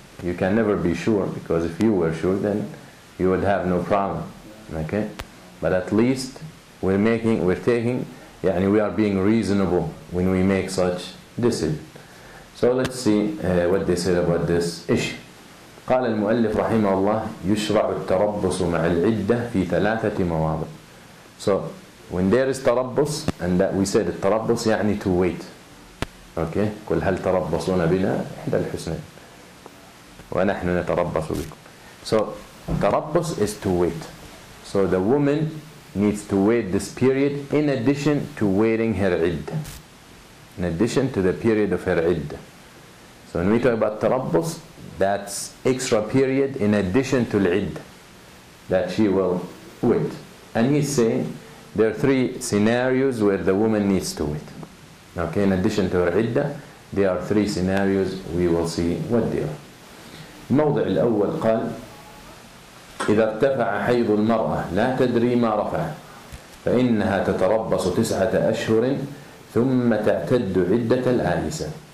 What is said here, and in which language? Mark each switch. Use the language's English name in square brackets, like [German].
[English] You can never be sure, because if you were sure then you would have no problem, okay? But at least we are being reasonable when we make such decision. So let's see what they said about this issue. [Arabic] قال المؤلف رحمه الله يشرع التربص مع العدة في 3 مواضع. [English] So when there is تربص, and that we said [Arabic] التربص يعني [English] to wait. Okay? [Arabic] قل هل تربصون بنا إحدى الحسنين ونحن نتربص بكم. [English] So تربص is to wait. So the woman needs to wait this period in addition to waiting her iddah. In addition to the period of her iddah. So when we talk about tarabbus, that's extra period in addition to al-iddah that she will wait. And he's saying there are 3 scenarios where the woman needs to wait. Okay, in addition to her iddah, there are 3 scenarios. We will see what they are. [Arabic] الموضع الأول قال إذا ارتفع حيض المرأة لا تدري ما رفع فإنها تتربص 9 أشهر ثم تعتد عدة الآنسة.